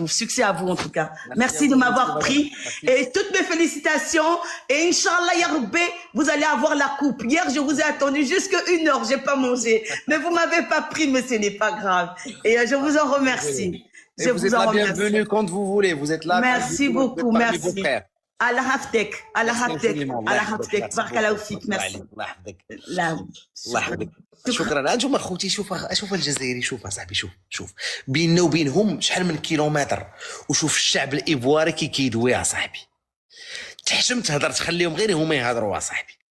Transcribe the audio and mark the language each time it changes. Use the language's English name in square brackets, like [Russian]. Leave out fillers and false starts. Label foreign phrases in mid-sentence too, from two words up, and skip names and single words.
[French] Succès à vous en tout cas. Merci de m'avoir pris et toutes mes félicitations et [Arabic] إن شاء الله يا ربي, [French] vous allez avoir la coupe. Hier, je vous ai attendu jusqu'à 1 heure, j'ai pas mangé. Mais vous m'avez pas pris, mais ce n'est pas grave. Et je vous en remercie. Et vous êtes la bienvenue quand vous voulez. Vous êtes là. Merci beaucoup, merci. [Arabic] الله يحفظك، الله يحفظك، الله يحفظك. بارك الله فيك, merci. الله يحفظك. شكرا. انتم اخوتي شوف الجزائري، شوف اصاحبي، شوف بيننا وبينهم شحال من كيلومتر، وشوف الشعب الايفواري كي كيدوي يا صاحبي. تحشم تهضر تخليهم غير هما يهضروا يا صاحبي.